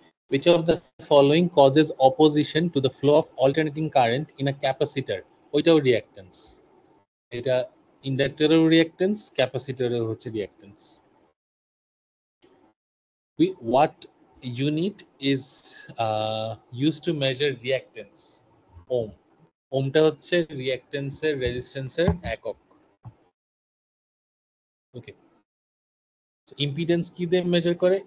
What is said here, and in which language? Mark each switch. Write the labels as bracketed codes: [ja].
[en] Which of the following causes opposition to the flow of alternating current in a capacitor? [bn] ওইটাও reactance. এটা ইন্ডাক্টরেও reactance, ক্যাপাসিটরেও হচ্ছে reactance. [en] What unit is used to measure reactance? [bn] ওম। ওমটা হচ্ছে রিঅ্যাক্টেন্সের রেজিস্ট্যান্সের একক। ওকে, impedance কি দিয়ে measure করে?